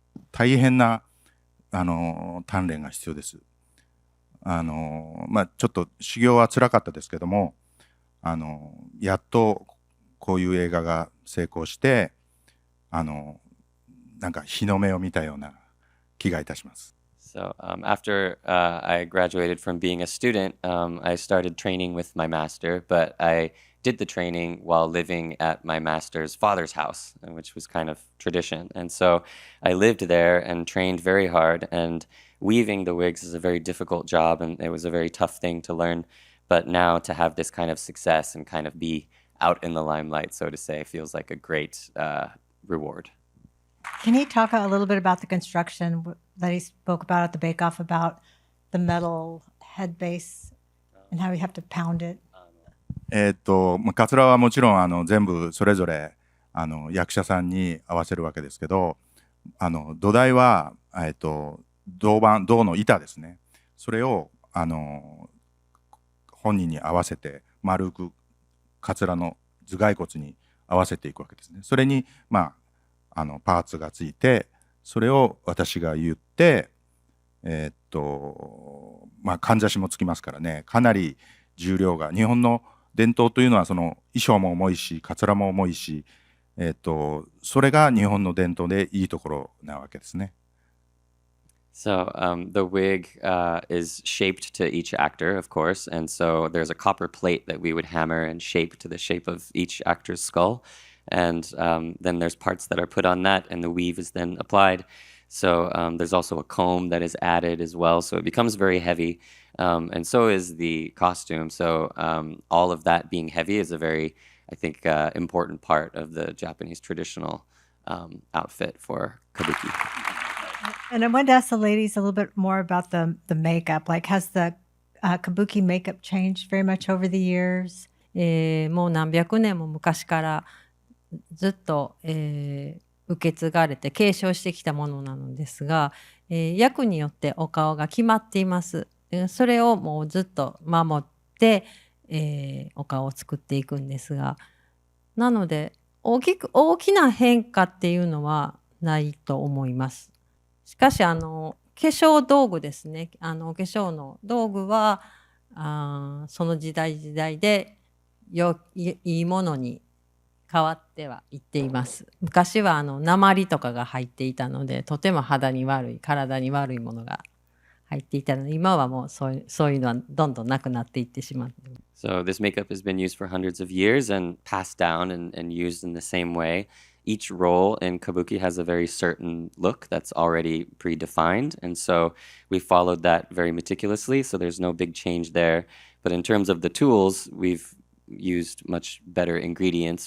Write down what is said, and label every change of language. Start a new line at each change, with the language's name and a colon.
Japanese: 大変な鍛錬が必要です。ちょっと修行は辛かったですけども、やっとこういう映画が成功して、なんか日の目を見たような気がいたします。
English: So after I graduated from being a student, I started training with my master, but I did the training while living at my master's father's house, which was kind of tradition. And so I lived there and trained very hard, and weaving the wigs is a very difficult job, and it was a very tough thing to learn. But now to have this kind of success and kind of be out in the limelight, so to say, feels like a great reward. Can you talk a little bit about the construction that he spoke about at the bake-off, about the metal head base and how you have to pound it?
Japanese: カツラはもちろん全部それぞれ役者さんに合わせるわけですけど、土台は銅の板ですね。それを本人に合わせて丸くカツラの頭蓋骨に合わせていくわけですね。それにパーツがついて、それを私が言って、かんざしもつきますからね、かなり重量が、日本の伝統というのはその衣装も重いし、カツラも重いし、それが日本の伝統でいいところなわけですね。
English: So the wig is shaped to each actor, of course, and so there's a copper plate that we would hammer and shape to the shape of each actor's skull. And then there's parts that are put on that, and the weave is then applied. So there's also a comb that is added as well. So it becomes very heavy, and so is the costume. So all of that being heavy is a very, I think, important part of the Japanese traditional outfit for kabuki. And I wanted to ask the ladies a little bit more about the makeup. Like, has the kabuki makeup changed very much over the years?
Japanese: もう何百年も昔からずっと、受け継がれて継承してきたものなのですが、役によってお顔が決まっています。それをもうずっと守って、お顔を作っていくんですが、なので大きな変化っていうのはないと思います。しかし化粧道具ですね。お化粧の道具は、その時代時代でいいものに変わってはいっています。昔は鉛とかが入っていたので、とても肌に悪い、体に悪いものが入っていたので、今はもうそういうのはどんどんなくなっていってしまって。
English: So this makeup has been used for hundreds of years and passed down and used in the same way. Each role in kabuki has a very certain look that's already predefined, and so we followed that very meticulously, so there's no big change there. But in terms of the tools, we've used much better ingredients.